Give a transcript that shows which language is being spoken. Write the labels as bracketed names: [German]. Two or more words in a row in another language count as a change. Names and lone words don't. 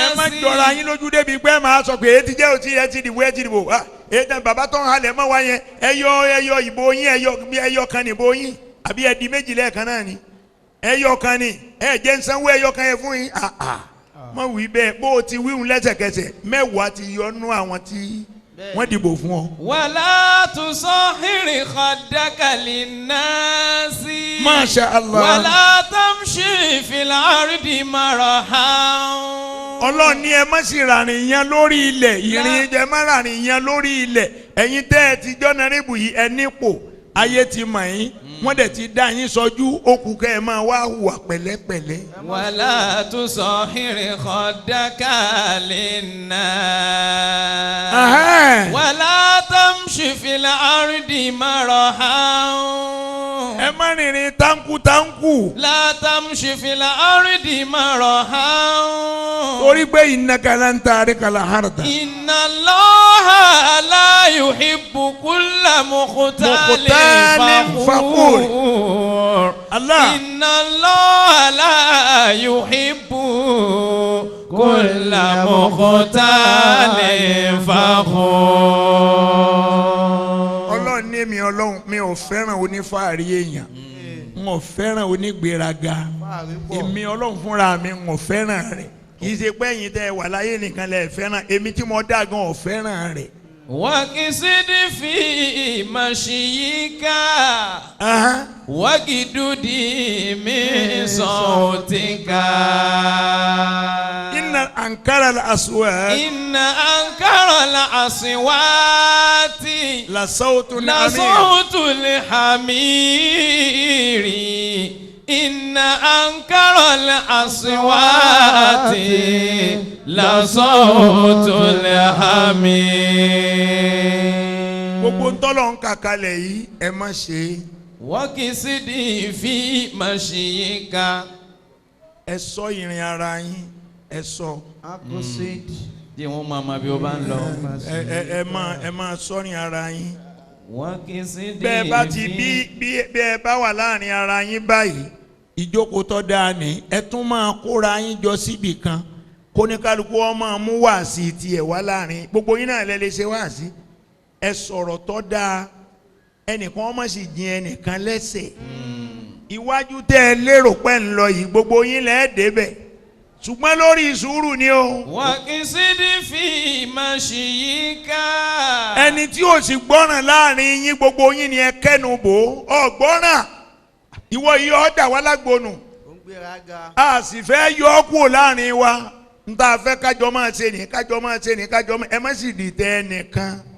[Yoruba] ẹ má jọra yín lójú débi pé ẹ máa sọ pé ètí jẹ́ òtí ẹ ti dìbò ètò bàbá tó ń halẹ̀ mọ́ wa yẹn ẹ yọ ìbò yín ẹ yọ kan ìbò yín àbí ẹ di méjì lẹ́ẹ̀kan náà ni ẹ yọ kan ni ẹ jẹ́ ń sanwó ẹ yọ kan yẹn fún yín mọ wí bẹ́ẹ̀ bó o ti wíhun lẹ́sẹ̀kẹsẹ̀ mẹ́wàá ti yọnú àwọn tí wọ́n dìbò fún ọ. [Arabic] ولا تصعر خدك للناس. ما شاء الله. ولا تمش في الأرض مرحا. [Yoruba] Ọlọ́run ní ẹ má sì ràrìn yan lórí ilẹ̀ ìrìn ẹ má ràrìn yan lórí ilẹ̀ ẹ̀yin tẹ́ ẹ ti jọ́nà rìbù yìí ẹ nípò ayé ti mọ̀ yín wọ́n dẹ̀ ti dá yín sọjú okùn kẹ́ ẹ máa wá hùwà pẹ̀lẹ́pẹ̀lẹ́. [Arabic] ولا تصحر خدك للناس ولا تمشي في الأرض مرحا [Yoruba] ẹ má rìnrìn táǹkù. [Arabic] لا تمشي في الأرض مرحا [Yoruba] torí pé [Arabic] إنك لن تخرق الأرض. إن الله لا يحب كل مختال فخور Allah. إن الله لا يحب كل مختال فخور. [Yoruba] ọlọ́run ní èmi ọlọ́run mi ò fẹ́ràn onífàárí èèyàn n ò fẹ́ràn onígbéraga èmi ọlọ́run fúnra mi n ò fẹ́ràn rẹ̀ kì í ṣe pé ẹ̀yin tẹ́ ẹ wà láyé nìkan lẹ fẹ́ràn èmi tí mo dá gan ò fẹ́ràn rẹ̀. [Arabic] وقصد في مشيك وجدد من صوتك إن أنكر الأصوات إن أنكر الأصوات لصوت الحمير إن أنكر الأصوات لصوت الحمير. [Yoruba] gbogbo ntọ́lọ̀ ń kàkálẹ̀ yìí ẹ má ṣe. [Arabic] وقصد في مشيك [Yoruba] ẹ ṣọ́ ìrìn ara yín ẹ ṣọ́. tí wọ́n máa ma bí o bá ń lọ. ẹ máa ṣọ́rin ara yín. [Arabic] وقصد [Yoruba] bẹ́ẹ̀ bá ti bí ẹ bá wà láàrin ara yín báyìí ìjókòó tó dáa ní ẹ tún máa kóra yín jọ síbì kan kóníkálukú wọn máa mú wáàsí tiẹ̀ wá láàrin gbogbo yín náà lẹ lè ṣe wáàsí ẹ sọ̀rọ̀ tó dáa ẹnìkan ọmọ sì jìn ẹnìkan lẹ́sẹ̀ iwájú tẹ́ ẹ lérò pé ń lọ yìí gbogbo yín lẹ́ẹ̀ débẹ̀ ṣùgbọ́n lórí sùúrù ni o. [Arabic] وقصد في مشيك [Yoruba] ẹni tí ò sì gbọ́ràn láàrin yín gbogbo yín ni ẹ kẹ́nu bò ọ gbọ́ràn ìwọ yìí ọ dà wá lágbónú a sì fẹ́ yọ ọ́ kúrò láàrin wa n ta fẹ́ kájọ máa ṣe ní kájọ máa ṣe ní kájọ máa ẹ má sì dìtẹ̀ ẹnìkan